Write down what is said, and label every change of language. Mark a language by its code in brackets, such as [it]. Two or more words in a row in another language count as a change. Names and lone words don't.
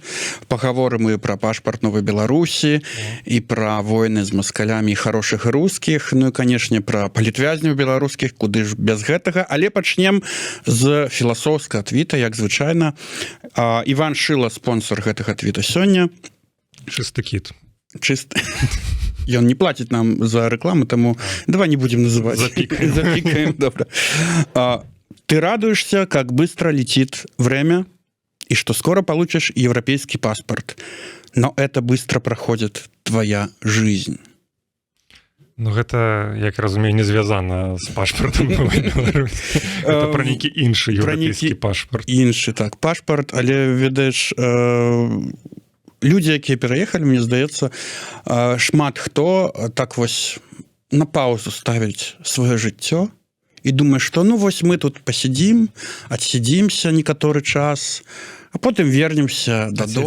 [be] Пагаворым і пра пашпарт Новай Беларусі, і пра войны з маскалямі хорошых рускіх, ну і, канешне, пра палітвязняў беларускіх, куды ж без гэтага. Але пачнем з філасофскага твіта, як звычайна. Іван Шыла, спонсор гэтага твіта сёння. Чысты кіт. Чысты. Ён не плаціць нам за рэкламу, таму давай [ru] не будем называть. [be] Запикаем, добра. [ru] Ты радуешься, как быстро летит время, и что скоро получишь европейский паспорт. Но это быстро проходит твоя жизнь. [be] Ну, гэта, як я разумею, не звязана з пашпартам Новай Беларусі. Гэта пра нейкі іншы еўрапейскі пашпарт. Іншы, так, пашпарт, але, ведаеш, людзі, якія пераехалі, мне здаецца, шмат хто так вось на паузу ставіць сваё жыццё і думае, што ну вось мы тут пасядзім, адсядзімся некаторы час, а потым вернемся дадому.